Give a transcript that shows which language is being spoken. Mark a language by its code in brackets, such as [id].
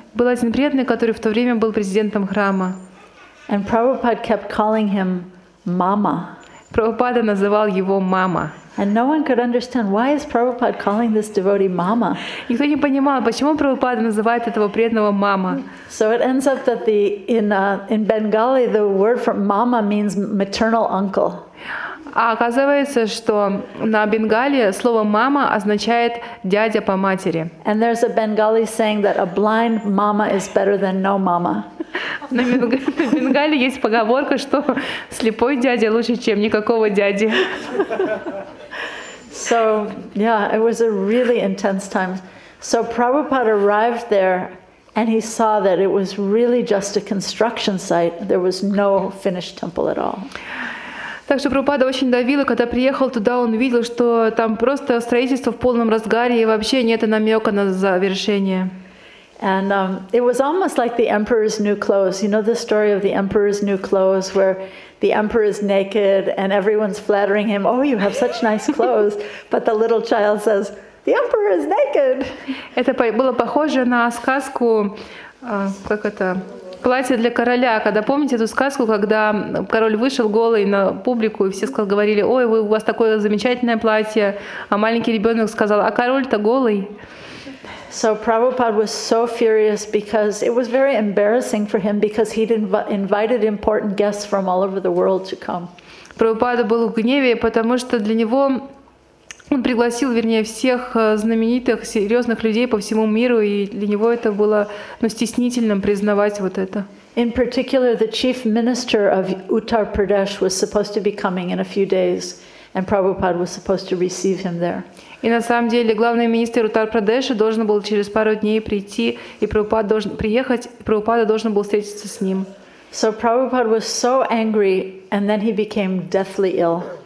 [ru] Был один преданный, который в то время был президентом храма. [en] And Prabhupada kept calling him Mama. [ru] Прабхупада называл его мама. [en] And no one could understand why is Prabhupada calling this devotee Mama. [ru] Никто не понимал, почему Прабхупада называет этого преданного мама. [en] So it ends up that in Bengali the word for Mama means maternal uncle. [ru] А оказывается, что на Бенгале слово «мама» означает «дядя по матери». [en] And there's a Bengali saying that a blind mama is better than no mama. [ru] На Бенгале есть поговорка, что слепой дядя лучше, чем никакого дяди. [en] So, yeah, it was a really intense time. So Prabhupada arrived there and he saw that it was really just a construction site. There was no finished temple at all. [ru] Так что Прабхупада очень давил, и когда приехал туда, он видел, что там просто строительство в полном разгаре, и вообще нет намека на завершение. [en] And it was almost like the emperor's new clothes. You know the story of the emperor's new clothes where the emperor is naked and everyone's flattering him, "Oh, you have such nice clothes." But the little child says, "The emperor is naked." [ru] Это было похоже на сказку, как это, «Платье для короля». Когда помните эту сказку, когда король вышел голый на публику, и все говорили: «Ой, у вас такое замечательное платье», а маленький ребенок сказал: «А король-то голый». [en] So Prabhupada was so furious because it was very embarrassing for him because he'd invited important guests from all over the world to come. [ru] Прабхупада был в гневе, потому что для него он пригласил, вернее, всех знаменитых, серьезных людей по всему миру, и для него это было стеснительным признавать вот это. [en] In particular, the chief minister of Uttar Pradesh was supposed to be coming in a few days, and Prabhupada was supposed to receive him there. [ru] И на самом деле главный министр Уттар-Прадеша должен был через пару дней прийти, и Прабхупада должен приехать, и Прабхупада должен был встретиться с ним. [en] So Prabhupada was so angry, and then he became deathly ill.